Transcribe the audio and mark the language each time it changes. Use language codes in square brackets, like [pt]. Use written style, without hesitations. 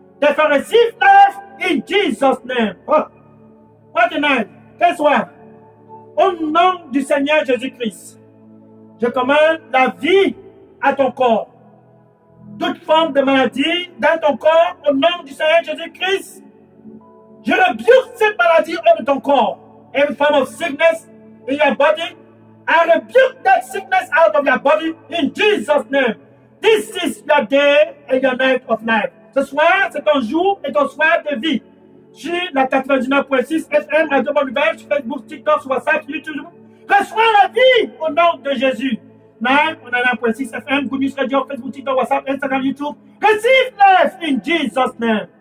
[en] Therefore receive life in Jesus' name. Oh, what a night. [fr] Quel soir. Au nom du Seigneur Jésus-Christ, je commande la vie à ton corps. Toute forme de maladie dans ton corps, au nom du Seigneur Jésus-Christ, je rebuke cette maladie hors de ton corps. [en] Every form of sickness in your body, I rebuke that sickness out of your body in Jesus' name. This is your day and your night of life. [fr] Ce soir, c'est ton jour et ton soir de vie. Sur la 99.6 FM, Radio Bonne Nouvelle, sur Facebook, TikTok, sur WhatsApp, YouTube. Reçois la vie au nom de Jésus. [en] 9.6 FM, Good News Radio, Facebook, TikTok, WhatsApp, Instagram, YouTube. Receive life in Jesus' name.